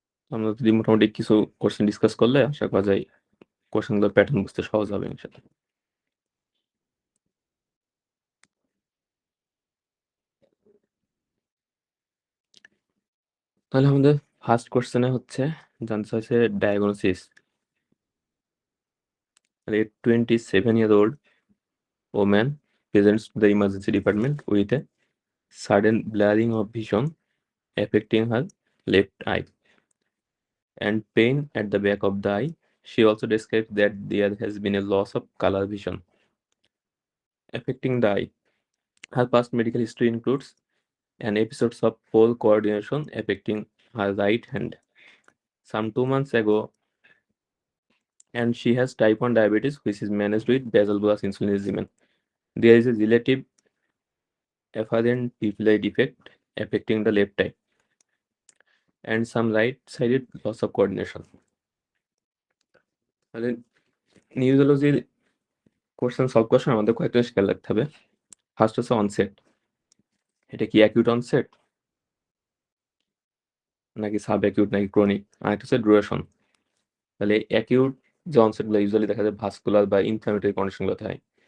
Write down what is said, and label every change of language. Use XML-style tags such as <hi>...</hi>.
<bn>আমরা যদি মোটামুটি কিছু কোশ্চেন ডিসকাস করলে আশা করা যায় কোশ্চেনগুলোর প্যাটার্ন বুঝতে সহজ হবে ইনশাআল্লাহ। তাহলে আমাদের ফার্স্ট কোশ্চেনে হচ্ছে জানতে চাইছে diagnosis.</bn> <en>A 27-year-old woman presents to the emergency department with a sudden blurring of vision affecting her left eye and pain at the back of the eye. She also describes that there has been a loss of color vision affecting the eye. Her past medical history includes an episode of poor coordination affecting her right hand some 2 months ago, and she has type 1 diabetes, which is managed with basal bolus insulin regimen. There is a relative afferent pupillary defect affecting the left eye and some right-sided loss of coordination.</en> <bn>তাহলে নিউরোলজির question solve করার সময় আমাদের কয়েকটা জিনিস খেয়াল রাখতে হবে। First হচ্ছে অনসেট। এটা কি অ্যাকিউট অনসেট নাকি সাব অ্যাকিউট নাকি ক্রনিক? আর একটা হচ্ছে ডিউরেশন। তাহলে অ্যাকিউট যে অনসেটগুলো ইউজুয়ালি দেখা যায় ভাস্কুলার বা ইনফ্ল্যামেটরি কন্ডিশনগুলোতে হয়।</bn>